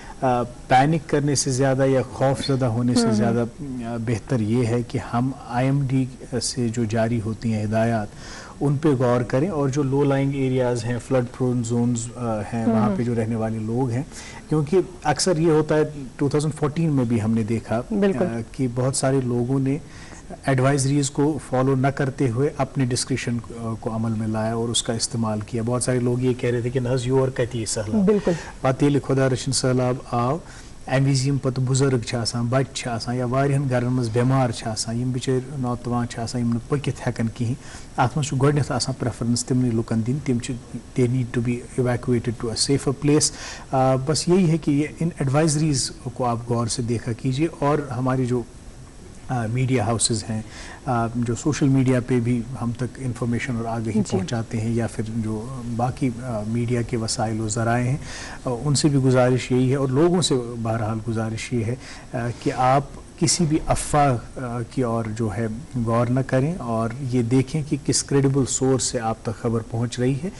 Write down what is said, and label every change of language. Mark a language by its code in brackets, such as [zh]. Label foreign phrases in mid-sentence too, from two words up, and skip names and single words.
[hi] पैनिक करने से ज़्यादा या खौफज़दा होने से ज़्यादा बेहतर ये है कि हम IMD से जो जारी होती हैं हिदायत उन पे गौर करें, और जो [en] low lying areas [hi] हैं, [en] flood prone zones [hi] हैं, वहाँ पे जो रहने वाले लोग हैं, क्योंकि अक्सर ये होता है 2014 में भी हमने देखा कि बहुत सारे लोगों ने एडवाइजरीज़ को फॉलो न करते हुए अपने डिस्क्रिप्शन को अमल में लाया और उसका इस्तेमाल किया। बहुत सारे लोग ये कह रहे थे कि [ks] नज योर कती सैलाब, [hi] बिल्कुल [ks] पातेल खुदा रशन सैलाब आव, अमि विज़ यम पत बुजुर्ग बच्चे आसान या वारियन घरन मज बेमार यम बिचार नौतवान यम पकित हेकन कहीं, अत मज गोडनेथ आसान प्रेफरेंस तिमने लुकन दिन, तिम [en] they need to be evacuated to a safer place. [hi] बस यही है कि ये इन एडवाइजरीज़ को आप गौर से देखा कीजिए, और हमारी जो [en] media houses [hi] हैं, जो [en] social media [hi] पे भी हम तक इंफॉर्मेशन और आगाही पहुंचाते हैं, या फिर जो बाकी मीडिया के वसाइल व ज़राए हैं, उनसे भी गुजारिश यही है और लोगों से बहरहाल गुजारिश ये है कि आप किसी भी अफवाह की ओर जो है गौर न करें और ये देखें कि किस [en] credible source [hi] से आप तक खबर पहुंच रही है।